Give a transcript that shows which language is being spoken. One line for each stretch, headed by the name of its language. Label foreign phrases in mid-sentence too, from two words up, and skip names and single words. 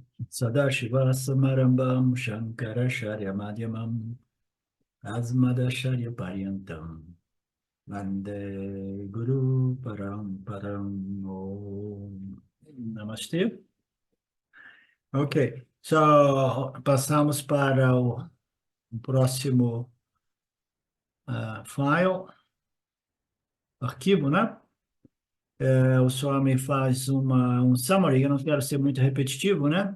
Sanskrit: सदाशिवसमारम्भां शङ्कराचार्यमध्यमाम् अस्मदाचार्यपर्यन्तां वन्दे गुरुपरम्पराम् ॐ.
Portuguese: Namastê. Ok, só passamos para o próximo file, arquivo, né? O Swami faz um summary, eu não quero ser muito repetitivo, né?